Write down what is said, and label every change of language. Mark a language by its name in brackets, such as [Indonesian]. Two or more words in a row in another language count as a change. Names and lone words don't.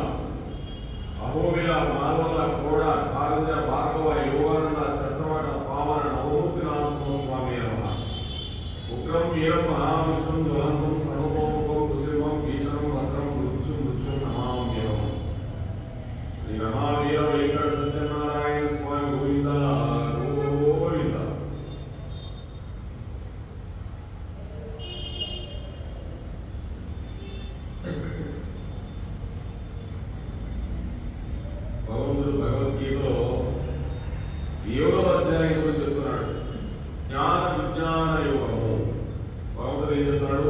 [Sanskrit] अहोबिल मालवला कोड कारंज भार्गव योगानंद चक्रवट पावन नवमूर्तिनाथस्वामी नमः। उग्रं वीरं महाविष्णुं ज्वलन्तं सर्वतोमुखं कुशलं भीषणं भद्रं मृत्युं नमाम्यहम्। श्री रमावीर वेंकट सत्यनारायण स्वामी गोविंदा गोविंदा। [Telugu] భగవంతుడు భగవద్గీతలో 7వ అధ్యాయం గురించి చెప్తున్నాడు. జ్ఞాన విజ్ఞాన యోగము. భగవంతుడు ఏం చెప్తున్నాడు?